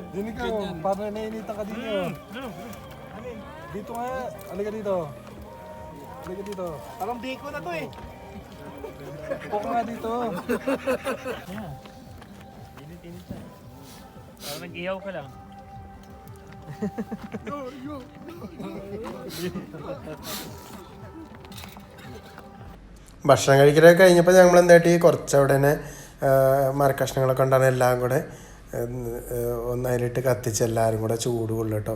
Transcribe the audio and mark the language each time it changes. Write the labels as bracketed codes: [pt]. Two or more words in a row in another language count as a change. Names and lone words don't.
[tl] Dini ka, parang nainita ka dito. Dito nga, halika dito. Halika dito. parang biko na to eh. Buka nga dito. Init siya. Parang nag-ihaw ka lang. [ml] ഭക്ഷണം കഴിക്കലൊക്കെ കഴിഞ്ഞപ്പോൾ ഞങ്ങൾ എന്തായിട്ട് കുറച്ച് അവിടെ തന്നെ മരക്കഷ്ണങ്ങളൊക്കെ ഉണ്ടാണ് എല്ലാം കൂടെ ഒന്ന് അതിലിട്ട് കത്തിച്ച് എല്ലാവരും കൂടെ ചൂട് കൊള്ളു കേട്ടോ.